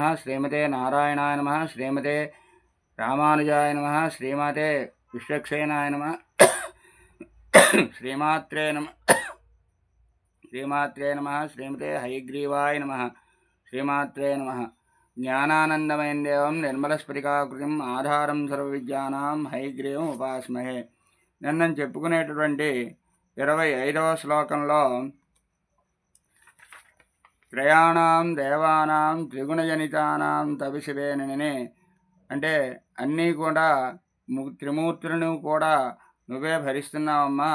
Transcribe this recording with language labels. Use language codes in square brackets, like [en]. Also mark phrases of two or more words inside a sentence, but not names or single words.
[sa] श्रीमते नारायणाय नमः। श्रीमते रामानुजाय नमः। श्रीमते विश्वक्सेनाय नमः। श्रीमात्रे नमः। श्रीमात्रे नमः। श्रीमते हयग्रीवाय नमः। श्रीमात्रे नमः। జ్ఞానానందమయం దేవం నిర్మలస్ఫటికాకృతిం ఆధారం సర్వవిద్యానాం హయగ్రీవం ఉపాస్మహే. [te] నిన్న చెప్పుకునేటటువంటి 25వ శ్లోకంలో [sa] త్రయాణం దేవానాం త్రిగుణజనితానాం [te] తవిశివేనని, అంటే అన్నీ కూడా త్రిమూర్తులను కూడా నువ్వే భరిస్తున్నావమ్మా.